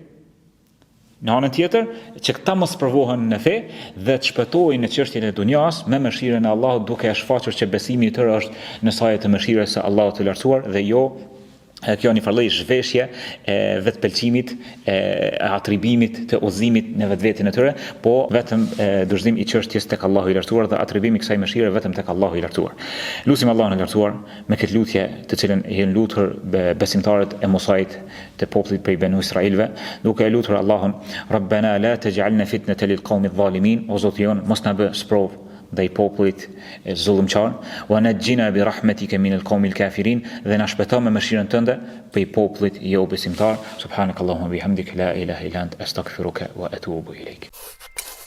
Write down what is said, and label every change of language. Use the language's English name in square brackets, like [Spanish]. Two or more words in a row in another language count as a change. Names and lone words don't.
[Albanian] Në anën tjetër, që këta mos provohen në fe dhe të shpëtojnë në çështjen e dunjas me mëshirën e Allahut, duke e shfaqur që besimi i tyre është në saje të mëshirës së Allahut të lartësuar dhe jo kjo një farloj zhveshje vetpëlqimit, atribimit të udhëzimit në vetvetin e tyre, po vetëm dorëzim i çështjes tek Allahu i lartësuar dhe atribimi i kësaj mëshire vetëm tek Allahu i lartësuar. Lutim Allahun e lartësuar me këtë lutje të cilën i janë lutur besimtarët e Musait të popullit prej Banu Israilve, duke e lutur Allahun [Arabic] ربنا لا تجعلنا فتنة للقوم الظالمين, [Albanian] o Zoti jon mos na bë sprov ndaj popullit zullumçar, [Arabic] ونجنا برحمتك من القوم الكافرين, [Albanian] dhe na shpëto me mëshirën tënde prej popullit jo besimtar. [Arabic] سبحانك اللهم وبحمدك لا إله إلا أنت أستغفرك وأتوب إليك.